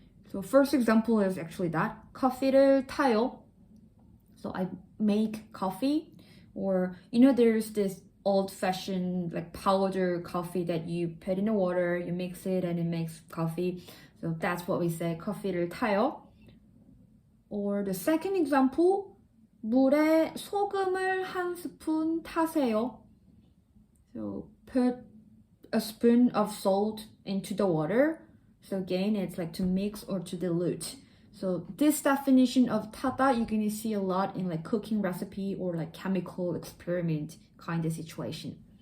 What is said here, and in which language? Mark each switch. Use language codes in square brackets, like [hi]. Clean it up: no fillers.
[en] So first example is actually that. [ko] 커피를 타요. [en] So I make coffee, or there's this old-fashioned like powder coffee that you put in the water, you mix it and it makes coffee. So that's what we say, [ko] 커피를 타요. [en] Or the second example, [ko] 물에 소금을 한 스푼 타세요. [en] So put a spoon of salt into the water. So again, it's like to mix or to dilute. So this definition of 타다 you're gonna see a lot in like cooking recipe or like chemical experiment kind of situation.